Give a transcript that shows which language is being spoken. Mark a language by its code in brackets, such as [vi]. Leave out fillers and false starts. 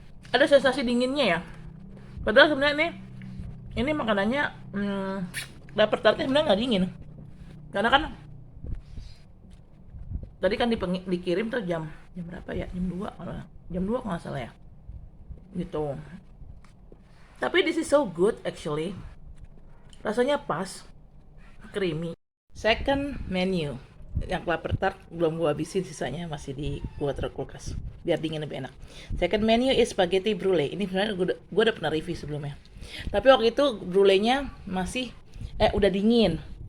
[id] Ada sensasi dinginnya ya. Padahal sebenarnya ini makanannya dapet tartnya sebenarnya nggak dingin. Karena kan tadi kan dikirim tuh jam berapa ya? Jam 2 kalau nggak salah ya. Gitu. [en] Tapi this is so good actually. [id] Rasanya pas, creamy. Second menu, yang kelapa tart belum gua habisin, sisanya masih di gua taruh kulkas biar dingin lebih enak. Second menu is spaghetti brulee. Ini sebenarnya gua udah pernah review sebelumnya. Tapi waktu itu brulee-nya masih udah dingin.